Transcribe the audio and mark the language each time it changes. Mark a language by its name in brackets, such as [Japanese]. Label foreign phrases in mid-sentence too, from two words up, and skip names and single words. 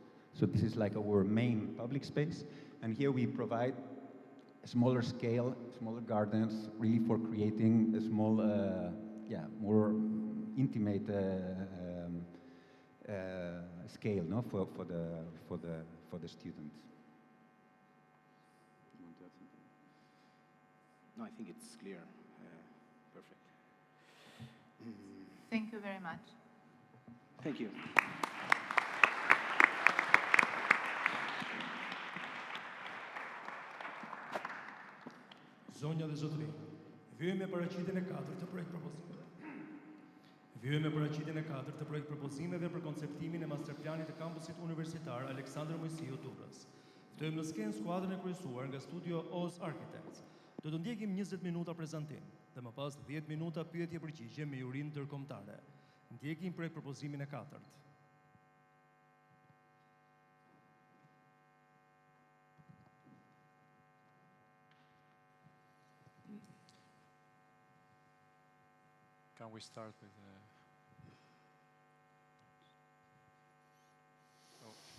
[English] So this is like our main public space. And here we provide a smaller scale, smaller gardens, really for creating a small, more intimate scale, no, for the students. You want to add something? No, I think it's clear. Perfect. Thank you very much. Thank you. [Albanian] Zonja dhe zotëri, vijmë me paraqitjen e 4 të projekt propozimeve. Vijmë me paraqitjen e 4 të projekt propozimeve për konceptimin e masterplanit të Kampusit Universitar Aleksandër Moisiu Durrës. Ftojmë në skenë skuadrën e kryesuar nga studio Oz Architects. Do të ndjekim 20 minuta prezantim dhe më pas 10 minuta pyetje-përgjigje me jurinë ndërkombëtare. Ndjekim projekt propozimin e 4. [English] Can we start with oh.